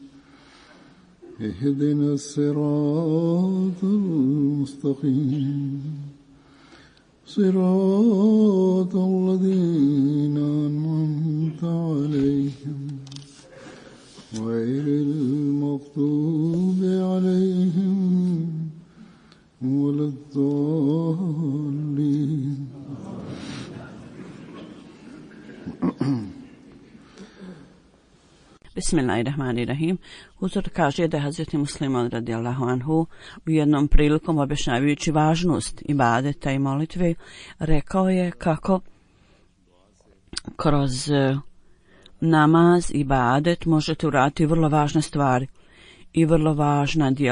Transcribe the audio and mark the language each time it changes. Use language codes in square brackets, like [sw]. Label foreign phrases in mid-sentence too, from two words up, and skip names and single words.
[ar] اهدنا الصراط المستقيم صراط الذين أنعمت عليهم غير المغضوب عليهم ولا الضالين. Bismillahirrahmanirrahim. [bs] Uzor kaže da je Hazreti Musliman radijallahu anhu u jednom prilikom objašnjavajući važnost ibadeta i molitve rekao je kako kroz namaz i ibadet možete uraditi vrlo važne stvari i vrlo važna djela.